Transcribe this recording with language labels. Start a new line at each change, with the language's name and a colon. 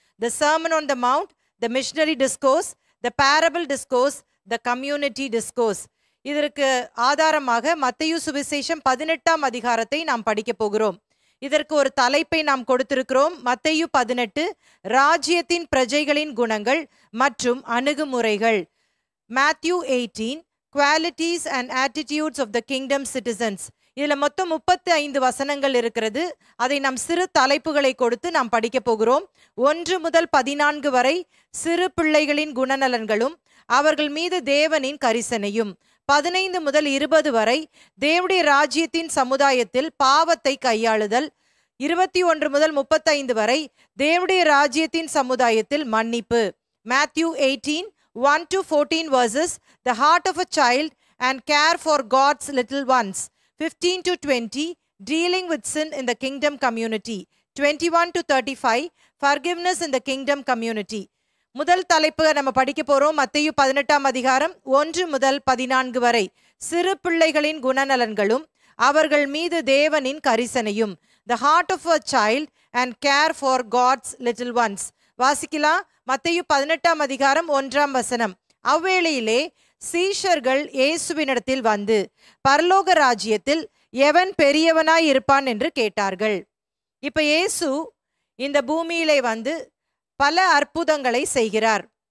English: The Sermon on the Mount, the Missionary Discourse, the Parable Discourse, the Community Discourse.
Tamil: இதற்கு ஆதாரமாக மத்தேயு சுவிசேஷம் 18ஆம் அதிகாரத்தை நாம் படிக்க போகிறோம். இதற்கு ஒரு தலைப்பை நாம் கொடுத்திருக்கிறோம். மத்தேயு 18, ராஜ்யத்தின் பிரஜைகளின் குணங்கள் மற்றும் அணுகுமுறைகள்.
English: Matthew 18, Qualities and Attitudes of the Kingdom Citizens.
Tamil: இதுல மொத்தம் 35 வசனங்கள் இருக்கிறது. அதை நாம் சிறு தலைப்புகளை கொடுத்து நாம் படிக்க போகிறோம். 1 முதல் 14 வரை சிறு பிள்ளைகளின் குணநலன்களும் அவர்கள் மீது தேவனின் கரிசனையும். 15 முதல் 20 வரை தேவனுடைய ராஜ்யத்தின் சமுதாயத்தில் பாவத்தை கையாளுதல். 21 முதல் 35 வரை தேவனுடைய ராஜ்யத்தின் சமுதாயத்தில் மன்னிப்பு.
English: Matthew 18, 1 to 14 verses, the heart of a child and care for God's little ones. 15 to 20, dealing with sin in the kingdom community. 21 to 35, forgiveness in the kingdom community.
Tamil: முதல் தலைப்பு நம்ம படிக்க போறோம். மத்தேயு 18ஆம் அதிகாரம் 1 முதல் 14 வரை சிறு பிள்ளைகளின் குணநலன்களும் அவர்கள் மீது தேவனின் கரிசனையும்.
English: The heart of a child and care for God's little ones.
Tamil: வாசிக்கலாம். மத்தேயு 18ஆம் அதிகாரம் 1ஆம் வசனம். அவ்வேளையிலே சீஷர்கள் இயேசுவினிடத்தில் வந்து, பரலோக ராஜ்யத்தில் எவன் பெரியவனாய் இருப்பான் என்று கேட்டார்கள். இப்ப இயேசு இந்த பூமியிலே வந்து பல அற்புதங்களை செய்கிறார்.